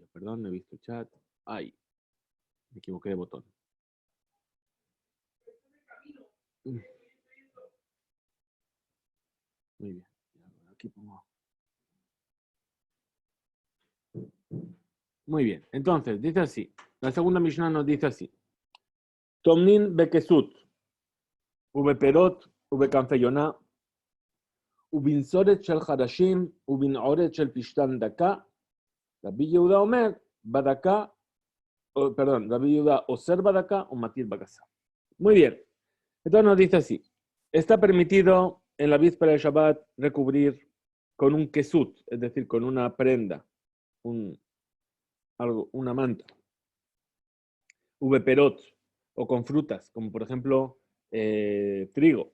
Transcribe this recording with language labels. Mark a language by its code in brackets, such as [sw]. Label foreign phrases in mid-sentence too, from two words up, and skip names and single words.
[es] Perdón, no he visto el chat. Ay, me equivoqué de botón. Muy bien. Aquí pongo. Muy bien. Entonces, dice así. La segunda Mishnah nos dice así. [he] טומנין בכסות, ובפירות, ובכנפי יונה, ובנסורת של חדשים, ובנעורת של פשתן דקה. רבי יהודה אומר, בדקה, רבי יהודה אוסר בדקה ומתיר בגסה. [es] Muy bien. Entonces nos dice así. Está permitido en la víspera de Shabbat recubrir con un kesut, es decir, con una prenda, una manta. Ubeperot, o con frutas, como por ejemplo trigo.